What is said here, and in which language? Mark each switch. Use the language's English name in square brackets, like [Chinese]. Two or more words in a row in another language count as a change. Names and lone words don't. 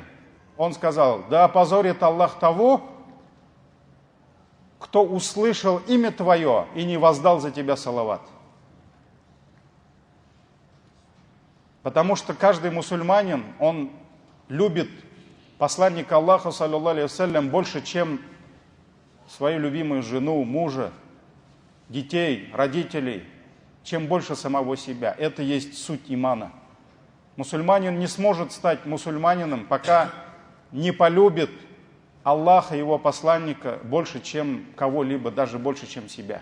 [Russian] Он сказал: «Да опозорит Аллах того, кто услышал имя твое и не воздал за тебя салават». Потому что каждый мусульманин, он любит посланника Аллаха, [Arabic] صلى الله عليه وسلم, [Russian] больше, чем свою любимую жену, мужа, детей, родителей, чем больше самого себя. Это есть суть имана. Мусульманин не сможет стать мусульманином, пока не полюбит Аллаха и его посланника больше, чем кого-либо, даже больше, чем себя.